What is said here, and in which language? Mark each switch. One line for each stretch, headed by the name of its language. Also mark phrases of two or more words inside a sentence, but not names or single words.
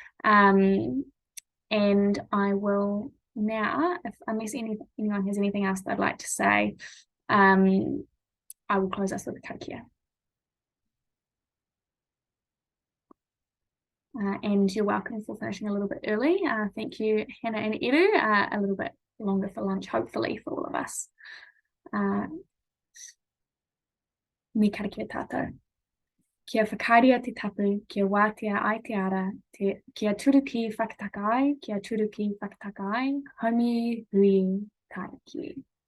English: And I will now, unless anyone has anything else they'd like to say, I will close us with a kakia. And you're welcome for finishing a little bit early. Thank you, Hannah and Eru, a little bit longer for lunch, hopefully, for all of us.
Māori: Me karakia tātou. Kia whakaaria te tapu, kia wātea ai te ara, kia turuki whakataka ai, kia turuki whakataka ai, haumi hui karakia.